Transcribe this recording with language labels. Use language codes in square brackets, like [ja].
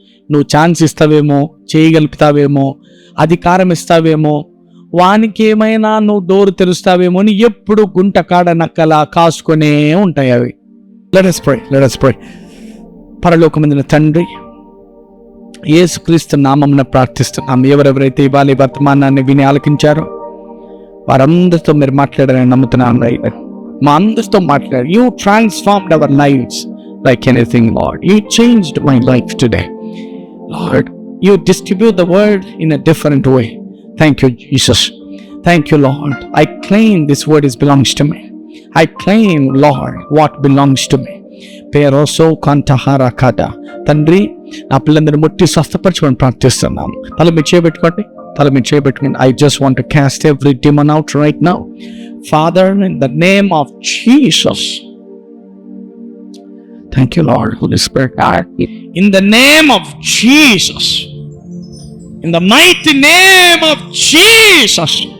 [te] నువ్వు ఛాన్స్ ఇస్తావేమో, చేయగలుగుతావేమో, అధికారం ఇస్తావేమో, వానికి ఏమైనా నువ్వు డోరు తెరుస్తావేమో అని ఎప్పుడు గుంట కాడ నక్కలా కాసుకొనే ఉంటాయి అవి. [en] Let us pray. [te] పరలోకమందున తండ్రి, యేసుక్రీస్తు నామమున ప్రార్థిస్తున్నాం. ఎవరెవరైతే ఇవాళ ఈ వర్తమానాన్ని విని ఆలకించారో వారందరితో మీరు మాట్లాడారని నమ్ముతున్నాను. మా అందరితో మాట్లాడారు. [en] You transformed our lives like anything, Lord. You changed my life today, Lord. You distribute the word in a different way. Thank you, Jesus. Thank you, Lord. I claim this word belongs to me. I claim, Lord, what belongs to me. Peroso kantahara kada. [te] తండ్రి, నా పిల్లలందరినీ ముట్టి స్వస్థపరచుకొని ప్రార్థిస్తున్నాం. తల మీరు చేయబెట్టుకోండి. [en] I just want to cast every demon out right now. Father, in the name of Jesus. Thank you, Lord. Holy Spirit. In the name of Jesus. In the mighty name of Jesus.